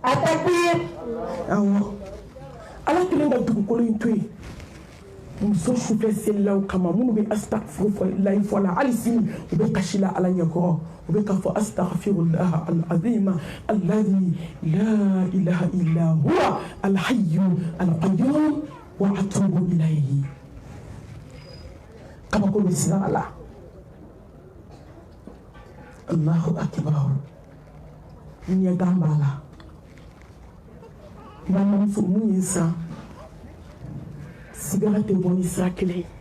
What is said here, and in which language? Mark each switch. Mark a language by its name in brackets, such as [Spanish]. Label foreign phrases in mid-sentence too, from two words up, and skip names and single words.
[Bambara] a takbir awɔ ala kelen ka dugukolo in to yen muso sufɛ selilaw kama minnu bɛ astaghfirullahi fɔ la hali sini u bɛ kasi la ala ɲɛkɔrɔ u bɛ k'a fɔ [Arabic] أستغفر الله العظيم الذي لا إله إلا هو الحي القيوم وأتوب إليه [Bambara] kabako bɛ siran a la [Arabic] الله أكبر [Bambara] ɲɛgan b'a la balimamuso mun ye san sigara tɛ bɔ ni sira kelen